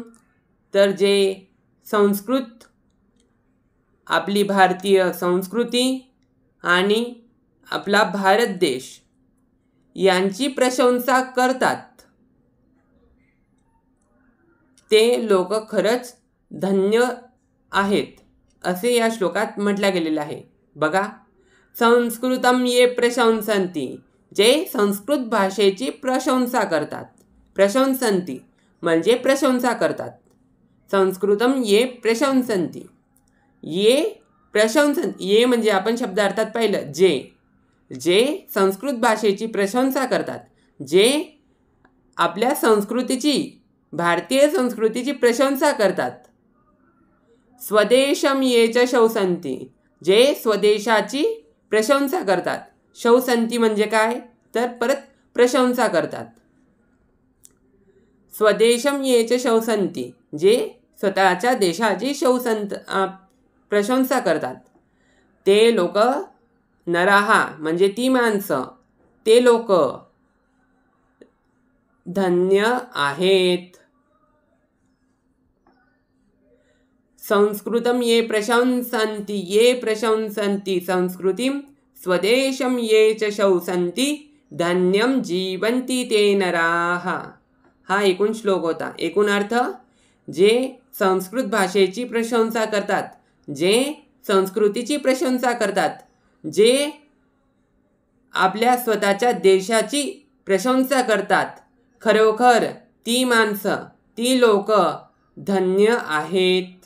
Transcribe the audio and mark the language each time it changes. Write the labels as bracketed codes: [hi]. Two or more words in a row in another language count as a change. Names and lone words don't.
[mr] तर जे संस्कृत, आपली भारतीय संस्कृती आणि आपला भारत देश यांची प्रशंसा करतात, ते लोक खरंच धन्य आहेत असे या श्लोकात म्हटलं गेलेलं आहे. बघा, [sa] संस्कृतम ये प्रशंसन्ति, [mr] जे संस्कृत भाषेची प्रशंसा करतात. प्रशंसन्ति म्हणजे प्रशंसा करतात. [sa] संस्कृतम ये प्रशंसन्ति, ये प्रशंसन्ति. [mr] ये म्हणजे आपण शब्दार्थात पाहिलं जे, जे संस्कृत भाषेची प्रशंसा करतात, जे आपल्या संस्कृतीची, भारतीय संस्कृतीची प्रशंसा करतात. [sa] स्वदेशम ये च शौसन्ति, [mr] जे स्वदेशाची प्रशंसा करतात. शौसन्ति म्हणजे काय? तर परत प्रशंसा करतात. [sa] स्वदेशम ये च शौसन्ति, [mr] जे स्वतःच्या देशाची प्रशंसा करतात. ते लोक नराहा म्हणजे ती माणसं, ते लोक धन्य आहेत. [sa] संस्कृतम ये प्रशंसन्ति, ये प्रशंसन्ति संस्कृतिम, स्वदेशम ये च शौसन्ति धन्यम जीवन्ति ते नराः. [mr] हा एकूण श्लोक होता. एकूण अर्थ, जे संस्कृत भाषेची प्रशंसा करतात, जे संस्कृतीची प्रशंसा करतात, जे आपल्या स्वतःच्या देशाची प्रशंसा करतात, खरोखर ती माणसं, ती लोक धन्य आहेत.